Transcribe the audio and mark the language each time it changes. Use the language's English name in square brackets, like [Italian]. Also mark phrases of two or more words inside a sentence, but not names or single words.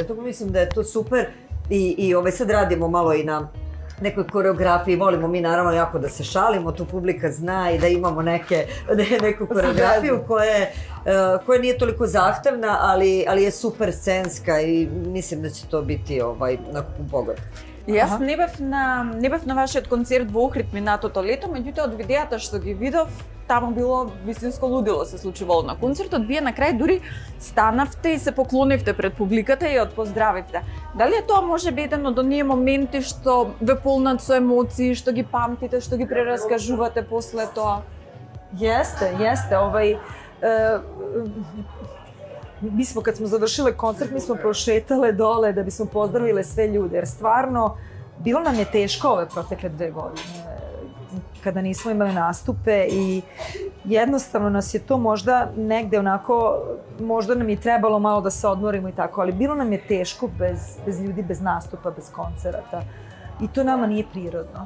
[Serbian] Tako mislim da je to super, i sad radimo malo i na nekoj koreografiji, volimo mi naravno jako da se šalimo, tu publika zna, i da imamo neku koreografiju koja nije toliko zahtevna, ali je super scenska, i mislim da će to biti onako pun pogodak. [Macedonian] Јас не бев на вашиот концерт во Охрид минатото лето, меѓутоа од видеата што ги видов, таму било вистинско лудило се случувало на концертот. Вие на крај дури станавте и се поклонивте пред публиката и од поздравивте. Дали е тоа можеби еден од оние моменти што ве полнат со емоции, што ги памтите, што ги прераскажувате после тоа? [Serbian] Jeste. Mi smo, kad smo završile koncert, mi smo prošetale dole da bismo pozdravile sve ljude, jer stvarno bilo nam je teško ove protekle 2 godine kada nismo imali nastupe, i jednostavno nas je to možda negde onako, možda nam je trebalo malo da se odmorimo i tako, ali bilo nam je teško bez ljudi, bez nastupa, bez koncerata, i to nama nije prirodno.